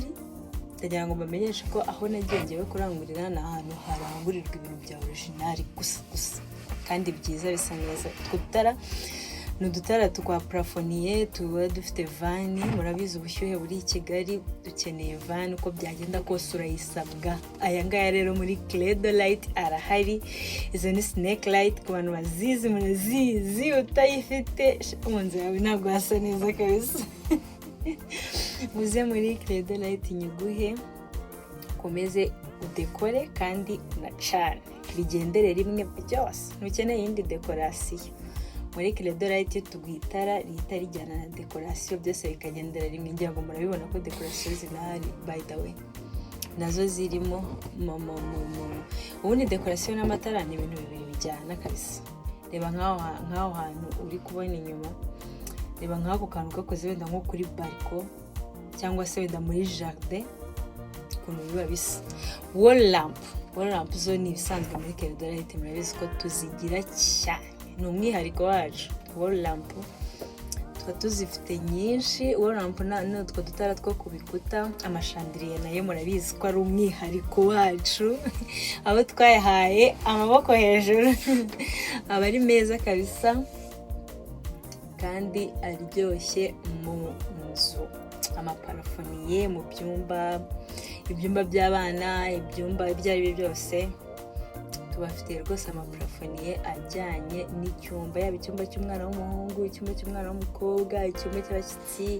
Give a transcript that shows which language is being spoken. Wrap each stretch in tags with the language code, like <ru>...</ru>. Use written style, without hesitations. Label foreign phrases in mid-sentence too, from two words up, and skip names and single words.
<rw>Ndagira ngo bamenyeshe ko aho nagiye ngewe kurangurira ni ahantu harangurirwa ibintu bya original gusa kandi byiza bisa neza. Twutara ni udutara twa plafoniye, tuba dufite vani. Murabizi ubushyuhe buri i Kigali, dukeneye vani uko byagenda kose urayisabwa. Aya ngaya rero muri Credo Light arahari. Izo ni</rw> <en>snake light</en> <rw>ku bantu bazizi, murazizi. Utayifite mu nzu yawe ntabwo hasa neza kabisa. Muze muri Credo Light nyiguhe, komeze udekore kandi unacane, bigendere rimwe byose. Ntukeneye indi dekorasiyo. Muri Credo Light tuguhitara rihita rijyana na dekorasiyo, byose bikagendera rimwe. Ngira ngo murabibona ko dekorasiyo zinahari,</rw> <en>by the way</en> <rw>nazo zirimo. Ubundi dekorasiyo n'amatara ni ibintu bibiri bijyana kabisa. Reba nk'aho hantu uri kubona inyuma, reba nk'ako kantu gakoze wenda nko kuri balcon cyangwa se wenda muri jardin, ukuntu biba bisa.</rw> <en>Wall lamp</en> <rw>zo ni ibisanzwe muri Credo Light, murabizi ko tuzigira cyane, ni umwihariko wacu.</rw> <en>Wall lamp</en> <rw>twa tuzifite nyinshi.</rw> <en>Wall lamp</en> <rw>no two dutara two kubikuta. Amashandiriye nayo murabizi ko ari umwihariko wacu. Abo twayahaye amaboko hejuru. Aba ari meza kabisa kandi aryoshye mu nzu. Amaparafoniye mu ibyumba by'abana, ibyumba ibyo ari byo byose tubafitiye rwose amaparafoniye ajyanye n'icyumba, yaba icyumba cy'umwana w'umuhungu, icyumba cy'umwana w'umukobwa, icyumba cy'abashyitsi.</rw>